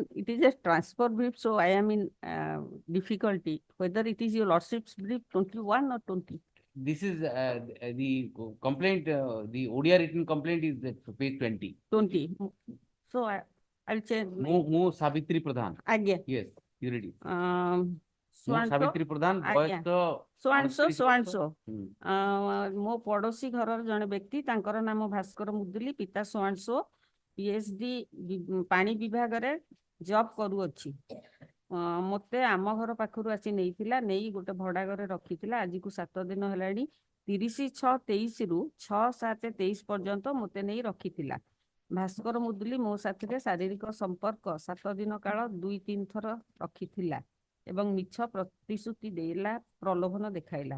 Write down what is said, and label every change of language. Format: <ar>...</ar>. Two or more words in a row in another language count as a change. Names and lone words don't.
<en>It is a transfer brief, so I am in difficulty whether it is your lordship's brief 21 or 20. This is the complaint, the ODR written complaint is at page 20. 20. So I'll change.</en> <or>Mo Savitri Pradhan.</or> <en>Again. Yes, you read it. So</en> <or>Mo</or> <en>and so, Savitri Pradhan,</en> <or>ଆଜ୍ଞା। ବୟସ</or> <en>so and so, so and so. Hmm.</en> <or>ମୋ ପଡୋଶୀ ଘରର ଜଣେ ବ୍ୟକ୍ତି ତାଙ୍କର ନାମ ଭାସ୍କର ମୁଦୁଲି, ପିତା</or> <en>so and so,</en> <or>PhD ପାଣି ବିଭାଗରେ ଜବ୍ କରୁଅଛି। ମୋତେ ଆମ ଘର ପାଖରୁ ଆସି ନେଇଥିଲା, ନେଇ ଗୋଟେ ଭଡା ଘରେ ରଖିଥିଲା। ଆଜିକୁ 7 ଦିନ ହେଲାଣି। 30/6/23 ରୁ 6/7/23 ପର୍ଯ୍ୟନ୍ତ ମୋତେ ନେଇ ରଖିଥିଲା। ଭାସ୍କର ମୁଦୁଲି ମୋ ସାଥିରେ ଶାରୀରିକ ସମ୍ପର୍କ 7 ଦିନ କାଳ 2-3 ଥର ରଖିଥିଲା ଏବଂ ମିଛ ପ୍ରତିଶ୍ରୁତି ଦେଲା, ପ୍ରଲୋଭନ ଦେଖାଇଲା।</or>